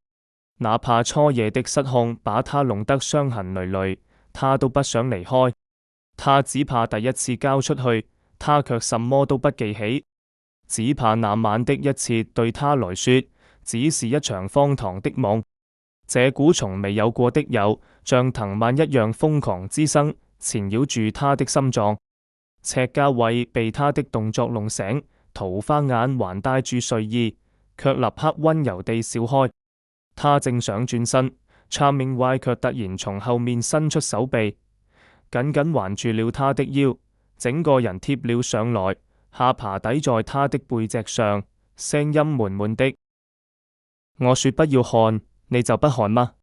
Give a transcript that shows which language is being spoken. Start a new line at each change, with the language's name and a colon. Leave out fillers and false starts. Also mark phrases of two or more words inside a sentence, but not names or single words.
Cantonese: 哪怕初夜的失控把他弄得傷痕累累，他都不想離開。他只怕第一次交出去，他卻什麼都不記起，只怕那晚的一切對他來說只是一場荒唐的夢。這股從未有過的像藤蔓一樣瘋狂之生纏繞住他的心臟。赤家衛被他的動作弄醒，桃花眼還帶住睡意，卻立刻溫柔地笑開。他正想轉身，查明懷卻突然從後面伸出手臂，緊緊環住了他的腰，整個人貼了上來，下巴抵在他的背脊上，聲音悶悶的：我說不要看，你就不看嗎？